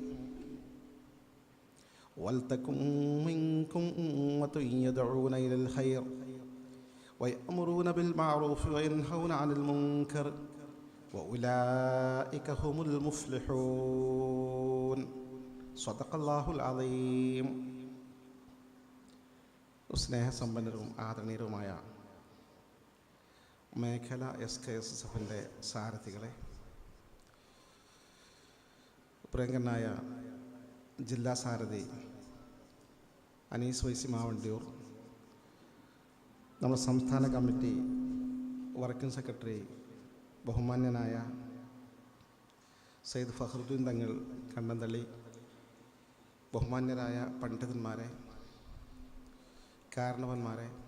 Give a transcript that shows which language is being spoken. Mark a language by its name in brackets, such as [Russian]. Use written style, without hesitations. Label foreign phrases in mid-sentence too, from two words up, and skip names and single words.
[Arabic] وَلْتَكُنْ مِنْكُمْ أُمَّةٌ يَدْعُونَ إِلَى الْخَيْرِ وَيَأْمُرُونَ بِالْمَعْرُوفِ وَيَنْهَوْنَ عَنِ الْمُنْكَرِ وَأُولَئِكَ هُمُ الْمُفْلِحُونَ. صدق الله العظيم. [Malayalam] സ്നേഹസമ്പന്നരും ആദരണീയരുമായ മേഖല SKSSFൻ്റെ സാരഥികളെ, പ്രിയങ്കരനായ ജില്ലാ സാരഥി അനീസ് വൈസി മാവണ്ടിയൂർ, നമ്മുടെ സംസ്ഥാന കമ്മിറ്റി വർക്കിംഗ് സെക്രട്ടറി ബഹുമാന്യനായ സയ്യിദ് ഫഖറുദ്ദീൻ തങ്ങൾ കണ്ണന്തള്ളി, ബഹുമാന്യരായ പണ്ഡിതന്മാരെ, കാരണവന്മാരെ,